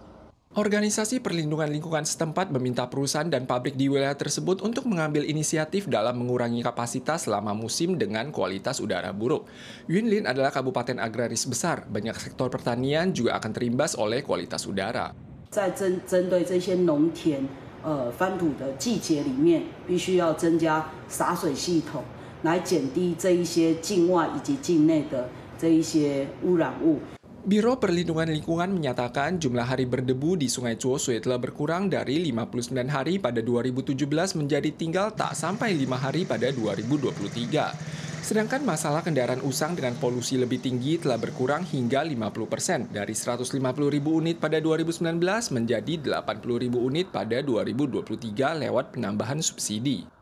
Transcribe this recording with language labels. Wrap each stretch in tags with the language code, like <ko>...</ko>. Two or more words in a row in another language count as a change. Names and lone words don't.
<id>Organisasi perlindungan lingkungan setempat meminta perusahaan dan pabrik di wilayah tersebut untuk mengambil inisiatif dalam mengurangi kapasitas selama musim dengan kualitas udara buruk. Yunlin adalah kabupaten agraris besar, banyak sektor pertanian juga akan terimbas oleh kualitas udara.</id> <zh>在针对这些农田翻土的季节里面，必须要增加洒水系统，来减低这一些境外以及境内的这一些污染物。</zh> <id>Biro Perlindungan Lingkungan menyatakan jumlah hari berdebu di Sungai Cuosui telah berkurang dari 59 hari pada 2017 menjadi tinggal tak sampai 5 hari pada 2023. Sedangkan masalah kendaraan usang dengan polusi lebih tinggi telah berkurang hingga 50% dari 150.000 unit pada 2019 menjadi 80.000 unit pada 2023 lewat penambahan subsidi.</id>